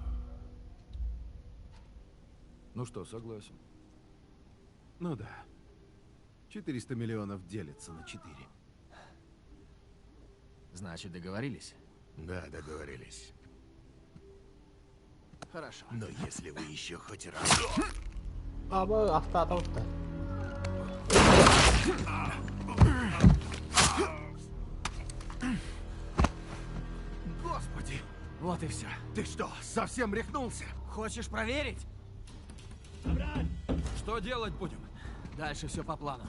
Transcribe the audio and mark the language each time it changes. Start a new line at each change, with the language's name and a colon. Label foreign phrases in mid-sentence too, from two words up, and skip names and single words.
Russian: Ну что, согласен. Ну да. 400 миллионов делится на 4. Значит, договорились? Да, договорились. Хорошо. Но если вы еще хоть раз...
Turkish: Abi hasta adamdı.
Russian: Господи! Вот и все. Ты что, совсем рехнулся? Хочешь проверить? Что делать будем? Дальше все по плану.